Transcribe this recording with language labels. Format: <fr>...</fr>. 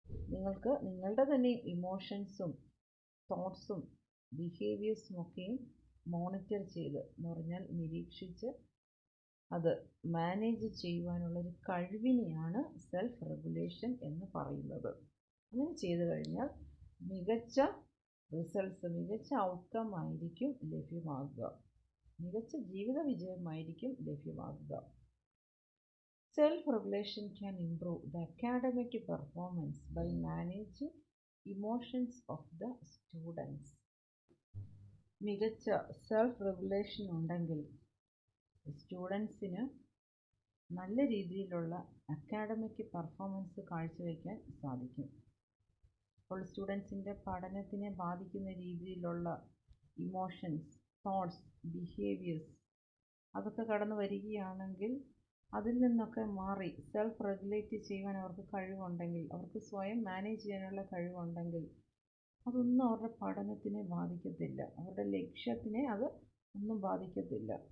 <ml>നിങ്ങൾക്ക് നിങ്ങളുടെ തന്നെ ഇമോഷൻസും തോട്ട്സും ബിഹേവിയേഴ്സും ഒക്കെയും മോണിറ്റർ ചെയ്ത് എന്ന് പറഞ്ഞാൽ നിരീക്ഷിച്ച് അത് മാനേജ് ചെയ്യുവാനുള്ളൊരു കഴിവിനെയാണ് സെൽഫ് റെഗുലേഷൻ എന്ന് പറയുന്നത്. അങ്ങനെ ചെയ്തു കഴിഞ്ഞാൽ മികച്ച റിസൾട്ട്സ്, മികച്ച ഔട്ട്കം ആയിരിക്കും ലഭ്യമാകുക, മികച്ച ജീവിത വിജയമായിരിക്കും ലഭ്യമാകുക.</ml> <en>Self-regulation can improve the academic performance by managing emotions of the students.</en> <ml>മികച്ച സെൽഫ് റെഗുലേഷൻ ഉണ്ടെങ്കിൽ സ്റ്റുഡൻസിന് നല്ല രീതിയിലുള്ള അക്കാഡമിക് പെർഫോമൻസ് കാഴ്ചവെക്കാൻ സാധിക്കും. അപ്പോൾ സ്റ്റുഡൻസിൻ്റെ പഠനത്തിനെ ബാധിക്കുന്ന രീതിയിലുള്ള ഇമോഷൻസ്, തോട്ട്സ്, ബിഹേവിയേഴ്സ് അതൊക്കെ കടന്നു വരികയാണെങ്കിൽ അതിൽ നിന്നൊക്കെ മാറി സെൽഫ് റെഗുലേറ്റ് ചെയ്യുവാൻ അവർക്ക് കഴിവുണ്ടെങ്കിൽ, അവർക്ക് സ്വയം മാനേജ് ചെയ്യാനുള്ള കഴിവുണ്ടെങ്കിൽ അതൊന്നും അവരുടെ പഠനത്തിനെ ബാധിക്കത്തില്ല, അവരുടെ ലക്ഷ്യത്തിനെ അത് ഒന്നും ബാധിക്കത്തില്ല.</ml>